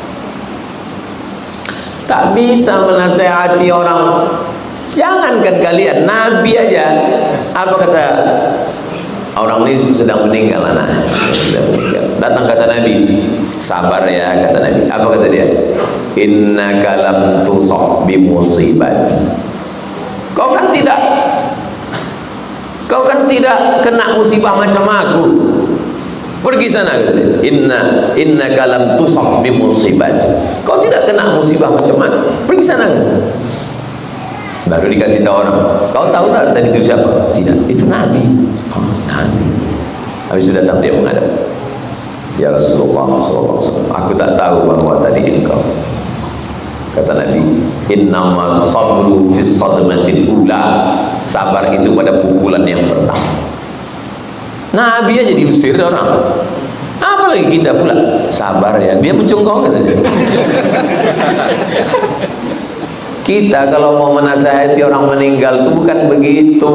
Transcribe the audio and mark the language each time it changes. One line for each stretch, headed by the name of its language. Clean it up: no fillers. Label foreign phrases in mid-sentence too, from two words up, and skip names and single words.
Indonesian: Tak bisa menasehati orang. Jangankan kalian, Nabi aja. Apa kata orang ini sedang meninggal anak, sedang meninggal. Datang kata Nabi, sabar ya kata Nabi. Apa kata dia?
Arabic: إنك لم تصب بمصيبتي.
Indonesian: Kau kan tidak kena musibah macam aku. Pergi sana,
Arabic: إن كلام تصب بمصيبتي.
Indonesian: Kau tidak kena musibah macam mana? Pergi sana. Baru dikasih tahu orang. Kau tahu tak tadi itu siapa? Tidak, itu Nabi. Oh, Nabi. Habis itu datang dia menghadap.
Arabic: يا رسول الله
Indonesian: SAW, aku tak tahu bahwa tadi engkau. Kata Nabi,
Arabic: إنما الصبر في الصدمة الأولى.
Indonesian: Sabar itu pada pukulan yang pertama. Nabi aja diusir orang, apalagi kita pula sabar ya, dia mencungkong katanya. Kita kalau mau menasihati orang meninggal itu bukan begitu.